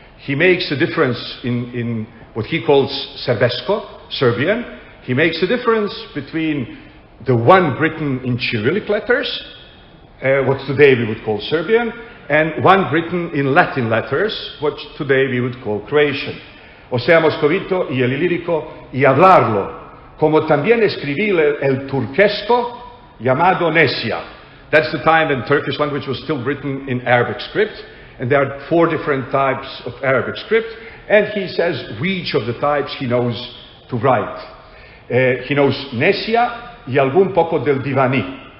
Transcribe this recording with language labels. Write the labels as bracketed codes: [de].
[en] He makes a difference in what he calls serbesco, Serbian. He makes a difference between the one written in Cyrillic letters, what today we would call Serbian, and one written in Latin letters, what today we would call Croatian. [es] O sea, moscovito y el ilírico, y hablarlo, como también escribir el turquesco llamado Nesia. [en] That's the time when Turkish language was still written in Arabic script, and there are 4 different types of Arabic script, and he says which of the types he knows to write. He knows [es] Nesia y algún poco del Divaní.